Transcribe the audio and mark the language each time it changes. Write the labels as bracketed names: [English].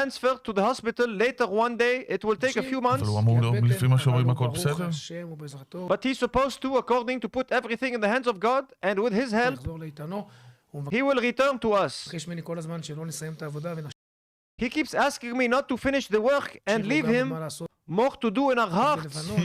[English] Transferred to the hospital later one day. It will take a few months. [Hebrew] אבל הוא אמור, לפי מה שאומרים, הכל בסדר? [English] But he's supposed to, according to put everything in the hands of God, and with his help, he will return to us. [Hebrew] מבקש ממני כל הזמן שלא נסיים את העבודה ונשאיר. [English] He keeps asking me not to finish the work and leave him more to do in our hearts.